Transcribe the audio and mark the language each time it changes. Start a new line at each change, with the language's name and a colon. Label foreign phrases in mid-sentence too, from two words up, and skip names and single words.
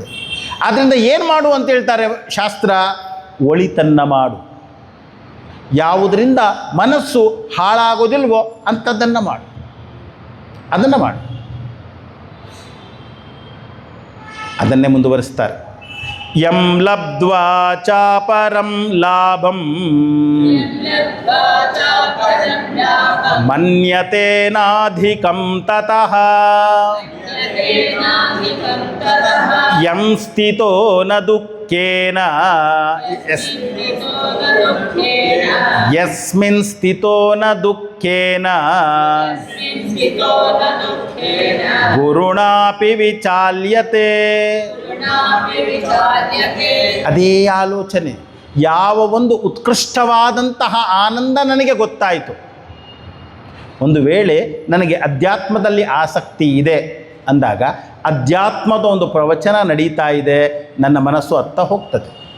Kannada: ಆದ್ದರಿಂದ ಏನು ಮಾಡು ಅಂತ ಹೇಳ್ತಾರೆ ಶಾಸ್ತ್ರ? ಒಳಿತನ್ನು ಮಾಡು. ಯಾವುದರಿಂದ ಮನಸ್ಸು ಹಾಳಾಗೋದಿಲ್ವೋ ಅಂಥದ್ದನ್ನು ಮಾಡು, ಅದನ್ನು ಮಾಡು. ಅದನ್ನೇ ಮುಂದುವರಿಸ್ತಾರೆ.
Sanskrit: ಯಂ ಲಬ್ಧ್ವಾ ಚಾಪರಂ ಲಾಭಂ ಮನ್ಯತೇನಾಧಿಕಂ ತತಃ ಯಂ ಸ್ಥಿತೋ ನ ದುಃಖೇನ ಯಸ್ಮಿನ್ ಸ್ಥಿತೋ ನ ದುಃಖೇನ ಗುರುಣಾಪಿ ವಿಚಾಲ್ಯತೆ.
Kannada: ಅದೇ ಆಲೋಚನೆ. ಯಾವ ಒಂದು ಉತ್ಕೃಷ್ಟವಾದಂತಹ ಆನಂದ ನನಗೆ ಗೊತ್ತಾಯಿತು, ಒಂದು ವೇಳೆ ನನಗೆ ಅಧ್ಯಾತ್ಮದಲ್ಲಿ ಆಸಕ್ತಿ ಇದೆ ಅಂದಾಗ ಅಧ್ಯಾತ್ಮದ ಒಂದು ಪ್ರವಚನ ನಡೀತಾ ಇದೆ, ನನ್ನ ಮನಸ್ಸು ಅತ್ತ ಹೋಗ್ತದೆ.